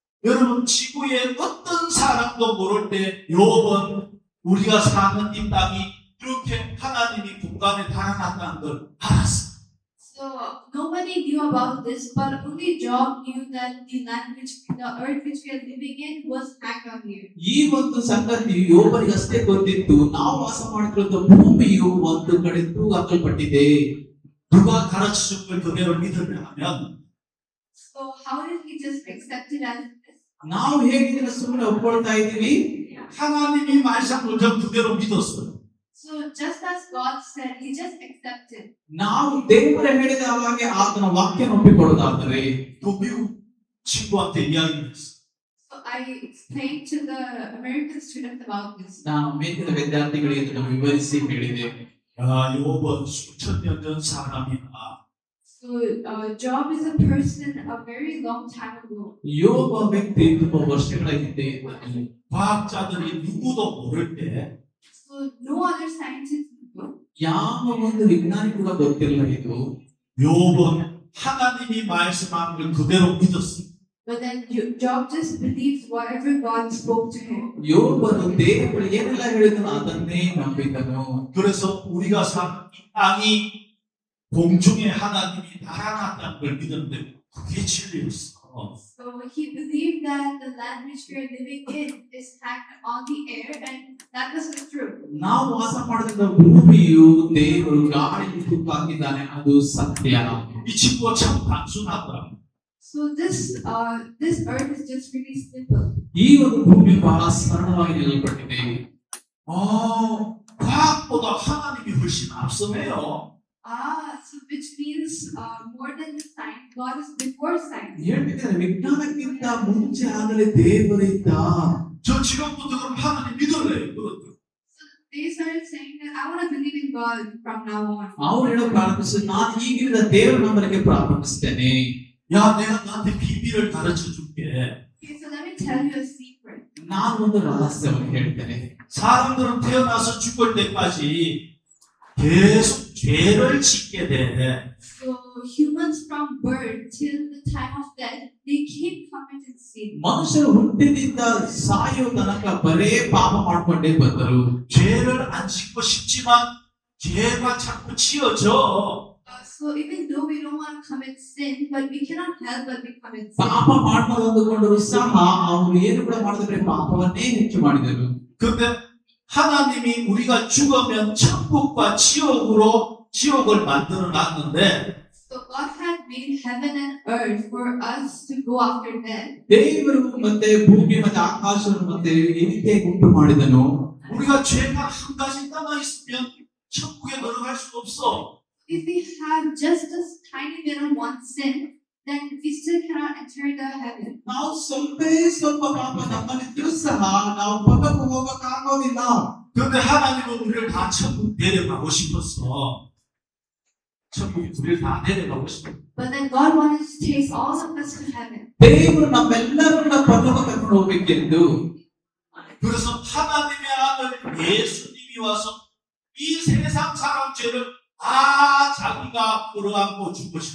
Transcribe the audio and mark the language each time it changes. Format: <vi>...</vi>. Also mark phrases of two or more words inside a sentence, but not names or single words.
<ko>여러분 지구의 어떤 사람도 모를 때 욥은 우리가 사는 이 땅이 그렇게 하나님이 공간에 달아났다는 걸 알았어.</ko> <en>So nobody knew about this, but only Job knew that the earth which we are living in was hanged on you.</en> <kn>ಈ ಒಂದು ಸಂಗತಿ ಯೋಬರಿಗಷ್ಟೇ ಗೊತ್ತಿತ್ತು. ನಾವು ವಾಸ ಮಾಡುತ್ತಿರುವ ಭೂಮಿಯು ಒಂದು ಕಡೆ ತೂಗಾಕಲ್ಪಟ್ಟಿದೆ.</kn> <ko>누가 가르쳐준 걸 그대로 믿으려면</ko> <en>So how did he just accept it as this?</en> <kn>ನಾವು ಹೇಗಿದ್ರೆ ಸುಮ್ಮನೆ ಒಪ್ಕೊಳ್ತಾ ಇದ್ದೀವಿ.</kn> <ko>하나님이 말씀을 전 그대로 믿었어요.</ko> <en>So just as God said, he just accepted.</en> <kn>ನಾವು ದೇವರ ಹೇಳಿದ ಹಾಗೆ ಆತನ ವಾಕ್ಯ ಒಪ್ಪಿಕೊಳ್ಳೋದಾದರೆ</kn> <ko>또 미국 친구한테 이야기했어.</ko> <en>So I explained to the American students about this.</en> <kn>ನಾನು ಅಮೇರಿಕದ ವಿದ್ಯಾರ್ಥಿಗಳಿಗೆ ಇದನ್ನು ವಿವರಿಸಿ ಹೇಳಿದೆ.</kn> <ko>야, 욥은 수천 년 전 사람이야.</ko> <en>So Job is a person a very long time ago.</en> <kn>ಯೋಬ ವ್ಯಕ್ತಿ ತುಂಬಾ ವರ್ಷಗಳ ಹಿಂದೆ ಇದ್ದನು.</kn> <ko>과학자들이 누구도 모를 때</ko> <en>So no other scientists knew.</en> <kn>ಯಾವ ಒಂದು ವಿಜ್ಞಾನಿ ಕೂಡ ಗೊತ್ತಿಲ್ಲ ಇದು.</kn> <ko>욥은 하나님이 말씀한 걸 그대로 믿었어.</ko> <en>But then Job just believed whatever God spoke to him.</en> <kn>ಯೋಬನು ದೇವರು ಏನೆಲ್ಲ ಹೇಳಿದನು ಅದನ್ನೇ ನಂಬಿದನು.</kn> <ko>그래서 우리가 사는 이 땅이 공중에 하나님이 달아났다는 걸 믿었는데 그게 진리였어.</ko> <en>So he believed that the land which we are living in is hanged on the air, and that was the truth.</en> <kn>ನಾವು ವಾಸ ಮಾಡುತ್ತಿದ್ದ ಭೂಮಿಯು ದೇವರು ಗಾಳಿಯಲ್ಲಿ ತೂಗಾಕಿದ್ದಾನೆ, ಅದು ಸತ್ಯ.</kn> <ko>이 친구가 참 단순하더라.</ko> <en>So this earth is just really simple.</en> <kn>ಈ ಒಂದು ಭೂಮಿ ಬಹಳ ಸರಳವಾಗಿ ನಿಲ್ಲಲ್ಪಟ್ಟಿದೆ.</kn> <ko>과학보다 하나님이 훨씬 앞서네요.</ko> <en>So which means more than the science, God is before science.</en> <kn>ಹೇಳ್ಬೇಕಾದ್ರೆ ವಿಜ್ಞಾನಕ್ಕಿಂತ ಮುಂಚೆ ಆಗಲೇ ದೇವರಿದ್ದ.</kn> <ko>저 지금부터 그럼 하나님 믿을래요. 그것도.</ko> <en>So they started saying that I want to believe in God from now on.</en> <kn>ಅವ್ರು ಹೇಳೋ ಪ್ರಾರಂಭಿಸಿ ನಾನು ಈಗಿನ ದೇವರು ನಂಬಲಿಕ್ಕೆ ಪ್ರಾರಂಭಿಸ್ತೇನೆ.</kn> <ko>야, 내가 너한테 비밀을 가르쳐 줄게.</ko> <en>Okay, so let me tell you a secret.</en> <kn>ನಾನು ಒಂದು ರಹಸ್ಯವನ್ನು ಹೇಳ್ತೇನೆ.</kn> <ko>사람들은 태어나서 죽을 때까지 계속 죄를 짓게 돼.</ko> <en>So humans from birth till the time of death, they keep committing sin.</en> <kn>ಮನುಷ್ಯರು ಹುಟ್ಟಿನಿಂದ ಸಾಯೋ ತನಕ ಬರೇ ಪಾಪ ಮಾಡ್ಕೊಂಡೇ ಬಂದರು.</kn> <ko>죄를 안 짓고 싶지만 죄가 자꾸 지어져.</ko> <en>So even though we don't want to commit sin, but we cannot help but we commit sin.</en> <kn>ಪಾಪ ಮಾಡ್ಕೊಂಡು ಅಂದುಕೊಂಡರು ಸಹ ಅವರು ಏನು ಕೂಡ ಮಾಡಿದ್ರೆ ಪಾಪವನ್ನೇ ಹೆಚ್ಚು ಮಾಡಿದರು.</kn> <ko>근데 하나님이 우리가 죽으면 천국과 지옥을 만들어 놨는데</ko> <en>So God had made heaven and earth for us to go after death.</en> <kn>ದೇವರು ಮತ್ತೆ ಭೂಮಿ ಮತ್ತೆ ಆಕಾಶವನ್ನು ಮತ್ತೆ ಈ ರೀತಿಯಾಗಿ ಉಂಟು ಮಾಡಿದನು.</kn> <ko>우리가 죄가 한 가지 남아 있으면 천국에 들어갈 수 없어.</ko> <en>If we have just a tiny little one sin, then we still cannot enter the heaven.</en> <kn>ನಾವು ಸ್ವಲ್ಪ ಪಾಪ ನಮ್ಮಲ್ಲಿದ್ರೂ ಸಹ ನಾವು ಪರಲೋಕ ಹೋಗಕ್ಕಾಗೋದಿಲ್ಲ.</kn> <ko>그런데 하나님은 우리를 다 천국 데려가고 싶었어. 천국 우리를 다 데려가고 싶어.</ko> <en>But then God wanted to take all of us to heaven.</en> <kn>ದೇವರು ನಮ್ಮೆಲ್ಲರನ್ನ ಪರಲೋಕ ಕರ್ಕೊಂಡು ಹೋಗ್ಬೇಕೆಂದು.</kn> <ko>그래서 하나님의 아들 예수님이 와서 이 세상 사람 죄를 다 자기가 끌어안고 죽으셨어.</ko>